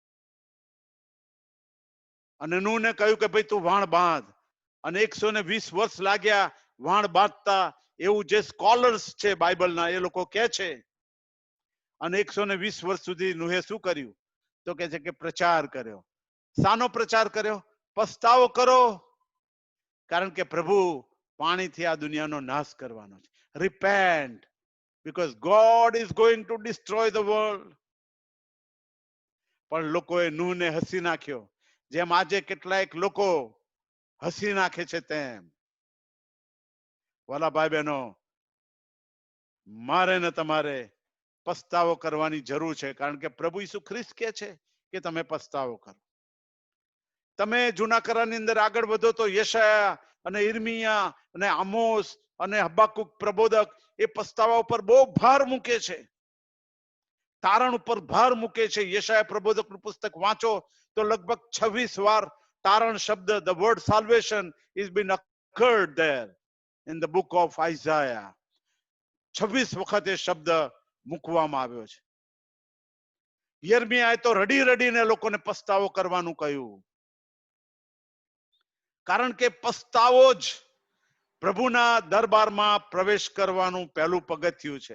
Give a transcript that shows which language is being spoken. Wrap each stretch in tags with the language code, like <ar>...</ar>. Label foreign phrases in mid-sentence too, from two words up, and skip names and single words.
<gu>અને નૂહને કહ્યું કે ભાઈ તું વાણ બાંધ, અને 120 વર્ષ લાગ્યા વાણ બાંધતા, એવું જે સ્કોલર્સ છે બાઇબલના એ લોકો કહે છે. અને 120 વર્ષ સુધી નૂહે શું કર્યું? તો કહે છે કે પ્રચાર કર્યો. શાનો પ્રચાર કર્યો? પસ્તાવો કરો, કારણ કે પ્રભુ પાણીથી આ દુનિયાનો નાશ કરવાનો છે. રિપેન્ટ,</gu> <en>because God is going to destroy the world.</en> <gu>પણ લોકોએ નૂહને હસી નાખ્યો, જેમ આજે કેટલાક લોકો હસી નાખે છે તેમ. વાલા ભાઈ બહેનો, મારે ને તમારે પસ્તાવો કરવાની જરૂર છે, કારણ કે પ્રભુ ઈસુ ખ્રિસ્ત કહે છે કે તમે પસ્તાવો કરો. તમે જૂના કરારની અંદર આગળ વધો તો યશાયા અને ઇર્મિયા અને આમોસ અને હબાકુક પ્રબોધક એ પસ્તાવા ઉપર બહુ ભાર મૂકે છે, તારણ ઉપર ભાર મૂકે છે. યશાયા પ્રબોધકનું પુસ્તક વાંચો તો લગભગ 26 વાર તારણ શબ્દ,</gu> <en>the word salvation is been occurred there in the book of Isaiah.</en> <gu>26 વખત એ શબ્દ મૂકવામાં આવ્યો છે. યર્મિયાએ તો રડી રડીને લોકોને પસ્તાવો કરવાનું કહ્યું, કારણ કે પસ્તાવો જ પ્રભુના દરબારમાં પ્રવેશ કરવાનું પહેલું પગથિયું છે.</gu>